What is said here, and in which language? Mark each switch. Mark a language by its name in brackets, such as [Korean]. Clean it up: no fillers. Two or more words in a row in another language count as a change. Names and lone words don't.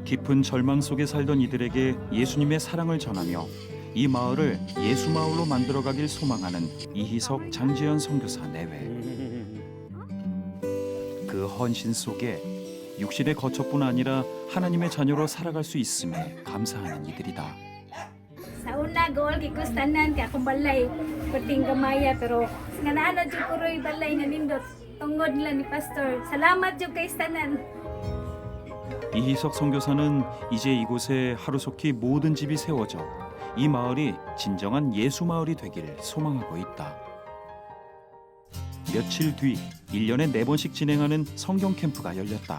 [Korean] 깊은 절망 속에 살던 이들에게 예수님의 사랑을 전하며 이 마을을 예수 마을로 만들어가길 소망하는 이희석 장지연 선교사 내외. 그 헌신 속에 육신의 거처뿐 아니라 하나님의 자녀로 살아갈 수 있음에 감사하는 이들이다. [Cebuano] Sa una goal kay kustanan kay akong balay kuting gamaya pero nga naano jud ko roy balay nga nindot tungod nila ni pastor. Salamat jud kay stanan. [Korean] 이희석 선교사는 이제 이곳에 하루속히 모든 집이 세워져 이 마을이 진정한 예수 마을이 되기를 소망하고 있다. 며칠 뒤 1년에 4번씩 진행하는 성경 캠프가 열렸다.